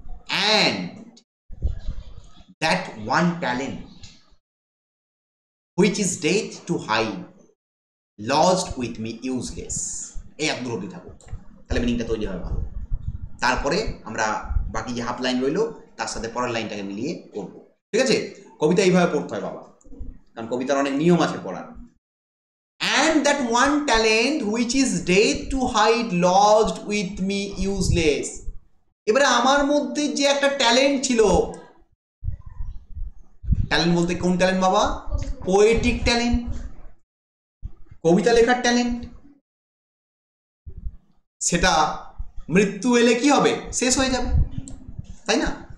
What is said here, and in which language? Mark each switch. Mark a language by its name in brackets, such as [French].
[English] and that one talent which is dead to hide lost with me useless। [Bangla] এই এক দূর অবধি থাকুক, তাহলে মিনিংটা তৈরি হবে ভালো। তারপরে আমরা বাকি যে হাফ লাইন রইলো তার সাথে পরের লাইনটাকে মিলিয়ে করব, ঠিক আছে? কবিতা এইভাবে পড়তে হয় বাবা, কারণ কবিতার অনেক নিয়ম আছে পড়ার। [English] and that one talent which is dead to hide lost with me useless। [Bangla] এবারে আমার মধ্যে যে একটা ট্যালেন্ট ছিল, ট্যালেন্ট বলতে কোন ট্যালেন্ট বাবা? পোয়েটিক ট্যালেন্ট, কবিতা লেখার ট্যালেন্ট। সেটা মৃত্যু এলে কি হবে? শেষ হয়ে যাবে, তাই না?